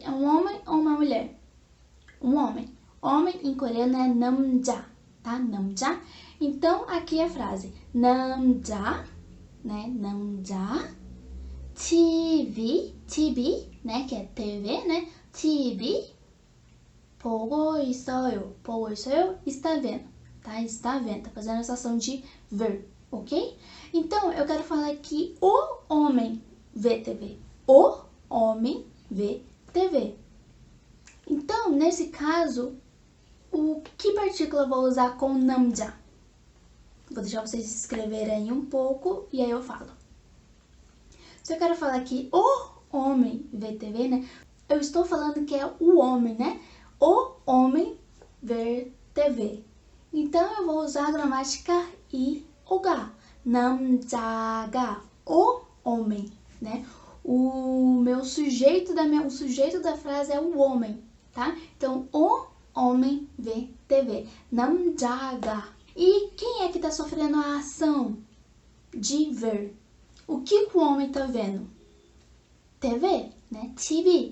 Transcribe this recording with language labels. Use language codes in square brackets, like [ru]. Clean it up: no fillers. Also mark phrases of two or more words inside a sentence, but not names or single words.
[pt] É um homem ou uma mulher? Um homem. Homem em coreano é 남자, tá? 남자. Então aqui é a frase 남자, né? 남자. TV, né? Que é TV, né? [ko] TV. 보고 있어요. 보고 있어요. [pt] Está vendo, tá? Está vendo. Tá fazendo essa ação de ver, ok? Então, eu quero falar que o homem vê TV. O homem vê TV. Então, nesse caso, que partícula eu vou usar com 남자? Vou deixar vocês se escreverem aí um pouco e aí eu falo. Se eu quero falar que o homem vê TV, né? Eu estou falando que é o homem, né? O homem ver TV. Então eu vou usar a gramática 이오가. [ko] 남자가, [pt] o homem, né? O sujeito da frase é o homem, tá? Então o homem vê TV. 남자가. E quem é que tá sofrendo a ação de ver? O que o homem tá vendo? TV, né? TV.